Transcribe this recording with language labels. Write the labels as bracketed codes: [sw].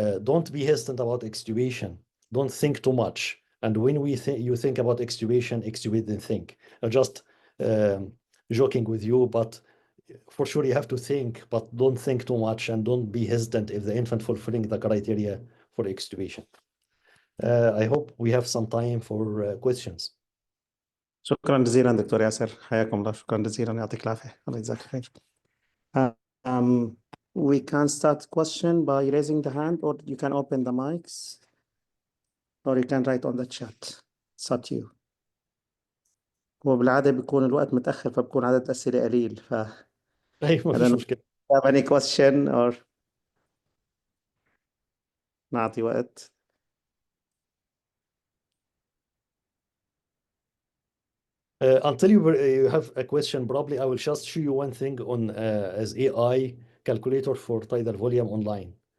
[en] Don't be hesitant about extubation. Don't think too much. And when you think about extubate and think. I'm just joking with you, but for sure you have to think, but don't think too much and don't be hesitant if the infant fulfilling the criteria for extubation. I hope we have some time for questions. [ar] شكرا جزيلا دكتور ياسر، حياكم الله. شكرا جزيلا، يعطيك العافية، الله يجزاك خير. [en] We can start question by raising the hand, or you can open the mics, or you can write on the chat. It's up to you. [ar] وبالعادة بيكون الوقت متأخر فبكون عدد أسئلة قليل. أيوة، [en] I [ar] مفيش [en] don't know [ar] مشكلة. [en] if you have any question or [ar] نعطي وقت. [en] Until you have a question, probably I will just show you one thing on as AI calculator for tidal volume online.